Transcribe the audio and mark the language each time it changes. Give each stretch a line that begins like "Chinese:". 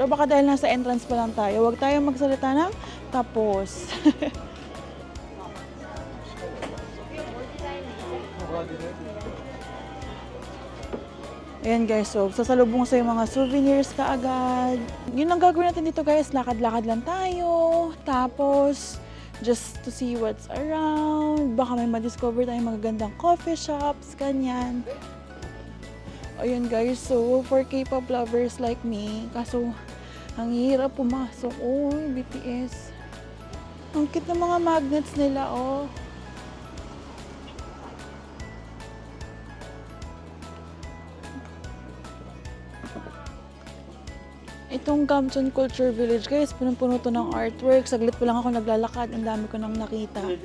Filipino: O baka dahil nasa entrance pa lang tayo, huwag tayong magsalita ng tapos. Ayan guys, so sasalubong sa yung mga souvenirs kaagad. Yun ang gagawin natin dito guys, lakad-lakad lang tayo. Tapos,
English: just to see what's around.
Filipino: Baka may ma-discover tayong magagandang coffee shops, ganyan.
English: Ayun guys, so for K-pop lovers like me,
Filipino: kaso ang hirap pumasok.
English: Oh, BTS.
Filipino: Ang cute ng mga magnets nila, oh. Itong Gamcheon Culture Village, guys, punong-puno to ng artwork. Saglit pa lang ako naglalakad, ang dami ko nang nakita.